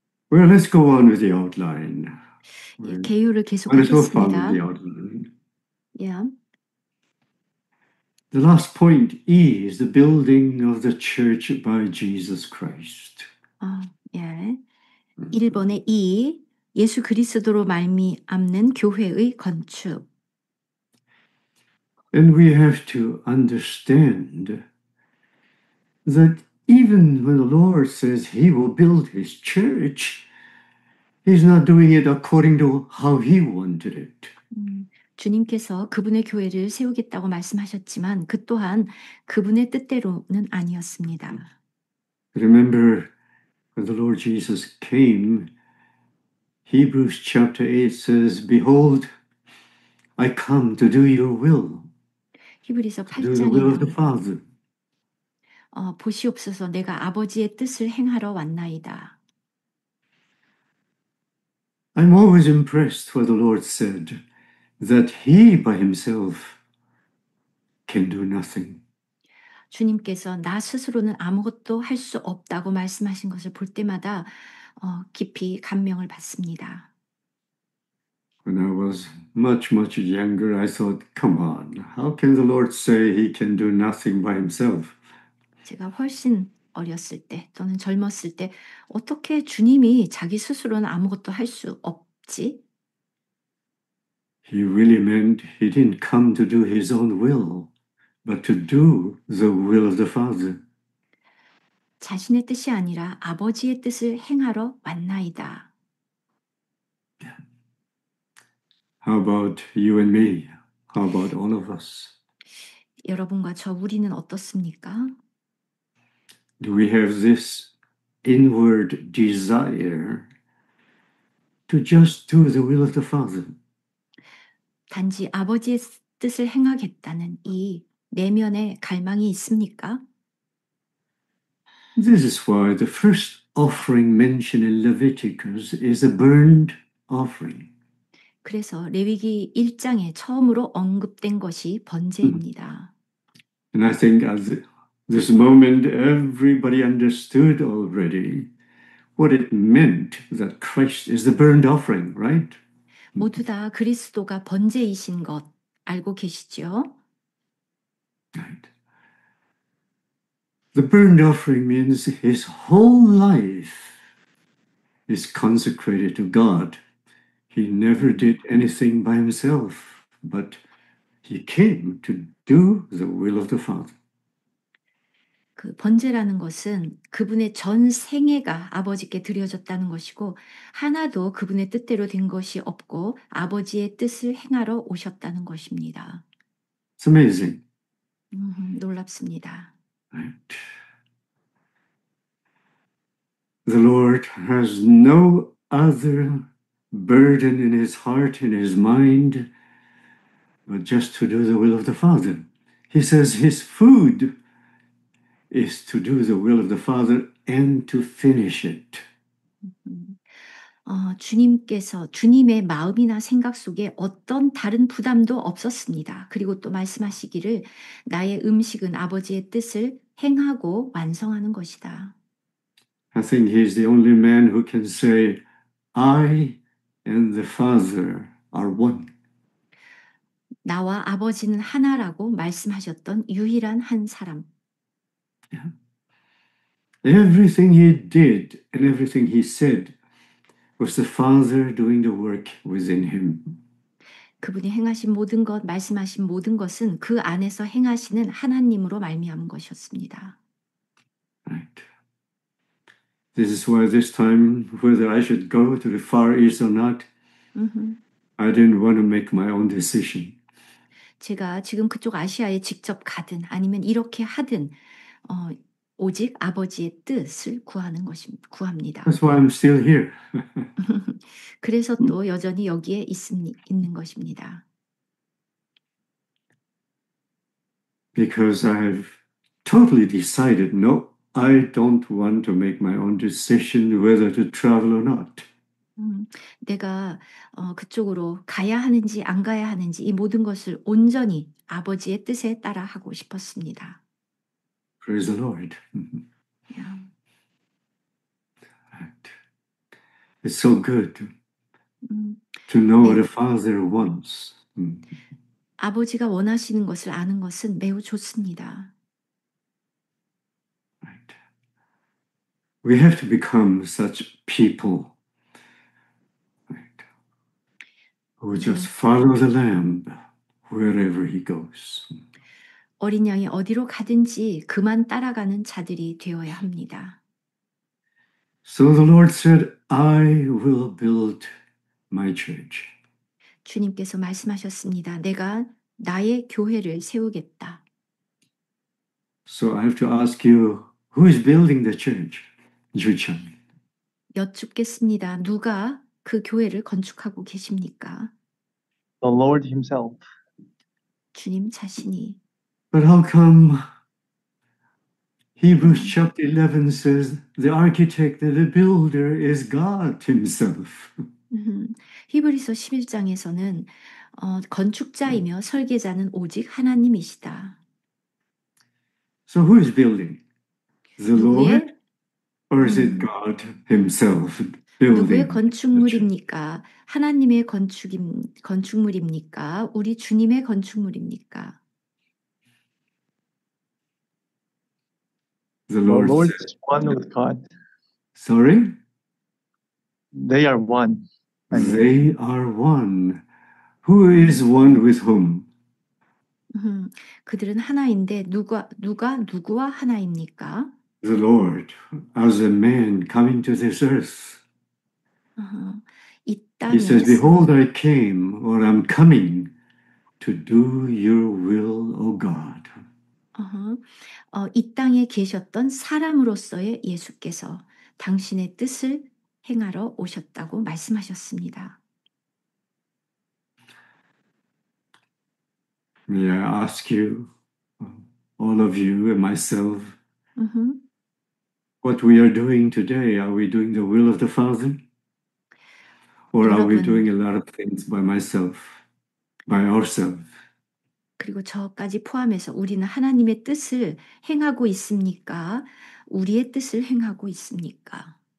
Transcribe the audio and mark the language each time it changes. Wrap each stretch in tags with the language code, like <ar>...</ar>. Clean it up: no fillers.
<en>Well, let's go on with the outline.</en> <ko>개요를</ko> <en>Let's go follow</en> <ko>계속하겠습니다.</ko> <en>the outline. Yeah. The last point is the building of the church by Jesus Christ.</en> <ko>예. 1번에 2, 예수 그리스도로 말미암는 교회의 건축.</ko> <en>And we have to understand that even when the Lord says he will build his church, he's not doing it according to how he wanted it.</en> <ko>주님께서 그분의 교회를 세우겠다고 말씀하셨지만 그 또한 그분의 뜻대로는 아니었습니다.</ko> <en>Remember when the Lord Jesus came, Hebrews chapter 8 says, Behold, I come to do your will.</en> <ko>히브리서</ko> <en>To do the will of the Father.</en> <ko>보시옵소서 내가 아버지의 뜻을 행하러 왔나이다.</ko> <en>I'm always impressed what the Lord said, that he by himself can do nothing.</en> <ko>주님께서 나 스스로는 아무것도 할 수 없다고 말씀하신 것을 볼 때마다 깊이 감명을 받습니다.</ko> <en>When I was much younger, I thought, come on, how can the Lord say he can do nothing by himself?</en> <ko>제가 훨씬 어렸을 때 또는 젊었을 때 어떻게 주님이 자기 스스로는 아무것도 할 수 없지?</ko> <en>He really meant he didn't come to do his own will, but to do the will of the Father.</en> <ko>자신의 뜻이 아니라 아버지의 뜻을 행하러 왔나이다.</ko> <en>How about you and me? How about all of us?</en> <ko>여러분과 저 우리는 어떻습니까?</ko> <en>Do we have this inward desire to just do the will of the Father?</en> <ko>단지 아버지의 뜻을 행하겠다는 이 내면의 갈망이 있습니까?</ko> <en>This is why the first offering mentioned in Leviticus is a burnt offering.</en> <ko>그래서 레위기 1장에 처음으로 언급된 것이 번제입니다.</ko> <en>And I think at this moment everybody understood already what it meant that Christ is the burnt offering, right?</en> <ko>모두 다 그리스도가 번제이신 것 알고 계시죠?</ko> <en>Right. The burnt offering means his whole life is consecrated to God. He never did anything by himself, but he came to do the will of the Father.</en> <ko>그 번제라는 것은 그분의 전 생애가 아버지께 드려졌다는 것이고 하나도 그분의 뜻대로 된 것이 없고 아버지의 뜻을 행하러 오셨다는 것입니다.</ko> <en>It's amazing.</en> <ko>놀랍습니다.</ko> <en>Right? The Lord has no other burden in his heart, in his mind, but just to do the will of the Father. He says his food is to do the will of the Father and to finish it.</en> <ko>주님께서 주님의 마음이나 생각 속에 어떤 다른 부담도 없었습니다. 그리고 또 말씀하시기를 나의 음식은 아버지의 뜻을 행하고 완성하는 것이다.</ko> <en>I think he's the only man who can say, I and the Father are one.</en> <ko>나와 아버지는 하나라고 말씀하셨던 유일한 한 사람.</ko> <en>Yeah. Everything he did and everything he said was the Father doing the work within him.</en> <ko>그분이 행하신 모든 것, 말씀하신 모든 것은 그 안에서 행하시는 하나님으로 말미암은 것이었습니다.</ko> <en>Right. This is why this time, whether I should go to the Far East or not, I didn't want to make my own decision.</en> <ko>제가 지금 그쪽 아시아에 직접 가든 아니면 이렇게 하든 오직 아버지의 뜻을 구합니다.</ko> <en>That's why I'm still here.</en> <ko>그래서 또 여전히 여기에 있는 것입니다.</ko> <en>Because I've totally decided, no, I don't want to make my own decision whether to travel or not.</en> <ko>내가 그쪽으로 가야 하는지 안 가야 하는지 이 모든 것을 온전히 아버지의 뜻에 따라 하고 싶었습니다.</ko> <en>Praise the Lord. Yeah. Right. It's so good 음, to know what</en> <ko>네,</ko> <en>a father wants.</en> <ko>아버지가 원하시는 것을 아는 것은 매우 좋습니다.</ko> <en>Right. We have to become such people, right, who just</en> <ko>네,</ko> <en>follow the Lamb wherever he goes.</en> <ko>어린 양이 어디로 가든지 그만 따라가는 자들이 되어야 합니다.</ko> <en>So the Lord said, I will build my church.</en> <ko>주님께서 말씀하셨습니다. 내가 나의 교회를 세우겠다.</ko> <en>So I have to ask you, who is building the church? 주천.</en> <ko>여쭙겠습니다. 누가 그 교회를 건축하고 계십니까?</ko> <en>The Lord Himself.</en> <ko>주님 자신이.</ko> <en>But how come Hebrews chapter 11 says the architect and the builder is God himself?</en> <ko>히브리서 11장에서는 건축자이며 설계자는 오직 하나님이시다.</ko> <en>So who is building? The Lord?</en> <ko>누구의</ko> <en>Or is it God himself</en> <ko>누구의</ko> <en>building?</en> <ko>건축물입니까? 하나님의 건축물입니까? 우리 주님의 건축물입니까?</ko> <en>The Lord Lord said, is one with God. sorry? They are one. They are one. Who is one with whom?</en> <ko>그들은 하나인데 누구와 하나입니까?</ko> <en>The Lord, as a man coming to this earth.</en> <ko>이</ko> <en>He says,</en> <ko>땅에</ko> <en>behold, I came, or I'm coming to do your will, O God.</en> <ko>이 땅에 계셨던 사람으로서의 예수께서 당신의 뜻을 행하러 오셨다고 말씀하셨습니다.</ko> <en>May I ask you, all of you and myself, what we are doing today? Are we doing the will of the Father? Or are we</en> <ko>여러분,</ko> <en>doing a lot of things by myself, by ourselves?</en> <ko>그리고 저까지 포함해서 우리는 하나님의 뜻을 행하고 있습니까? 우리의 뜻을 행하고 있습니까?</ko>